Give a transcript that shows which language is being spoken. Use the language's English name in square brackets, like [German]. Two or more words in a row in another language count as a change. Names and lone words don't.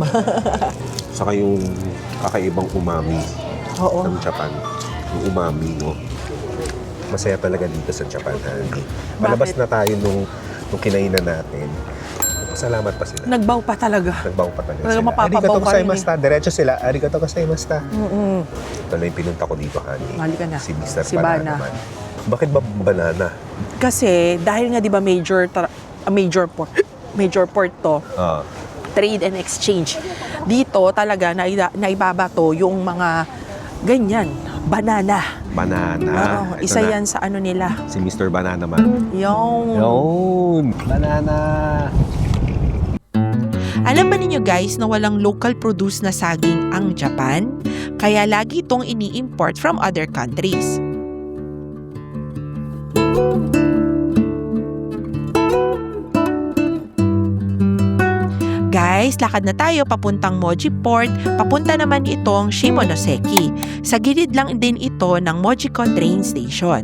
[Filipino] Saka yung kakaibang umami Oo. ng Japan. Yung umami, no? Masaya talaga dito sa Japan, honey. Malabas na tayo nung kinainan natin. Salamat pa sila. Nagbaw pa talaga. Nagbaw pa talaga Talaga sila. mapapabaw Arigato ka rin gozaimashita. Diretso sila. [Japanese] ありがとうございました. Mm-mm. [Filipino] Ito na yung pinunta ko dito, honey. Halika na. Si Mr. Si Banana. Bana. Man. Bakit ba banana? Kasi dahil nga 'di ba major port to, Ah. [English] trade and exchange. [Filipino] Dito talaga naibabato yung mga ganyan, banana. Banana. Oo, Ito isa na. yan sa ano nila. Si Mr. Banana Man. Yung Yun! Banana! Alam ba ninyo guys na walang local produce na saging ang Japan? Kaya lagi itong ini-import [English] from other countries. [Filipino] Guys, lakad na tayo papuntang Moji Port, papunta naman itong Shimonoseki. Sa gilid lang din ito ng Mojico train station.